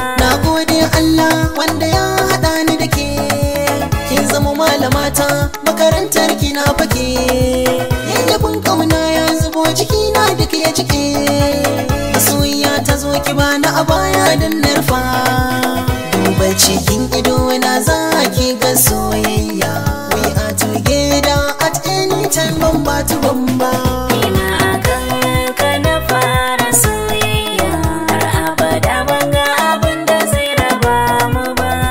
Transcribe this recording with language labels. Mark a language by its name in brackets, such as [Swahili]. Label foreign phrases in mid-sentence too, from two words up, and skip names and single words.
[Hausa] Na gode Allah wanda ya haɗa ni da ke. Kin zama malamata, makarantar ki na fake. Yayyabin ƙauna ya zubo jiki na duk ya jike. Masoyiya ta zo ki bani a baya don na rufa. Duba cikin ido na za ki ga soyayya. [English] We are together at any time, [Hausa] ban ba tu ban ba. Ni ma a kan ka na fara soyayya, har abada ban ga abin da zai raba mu ba.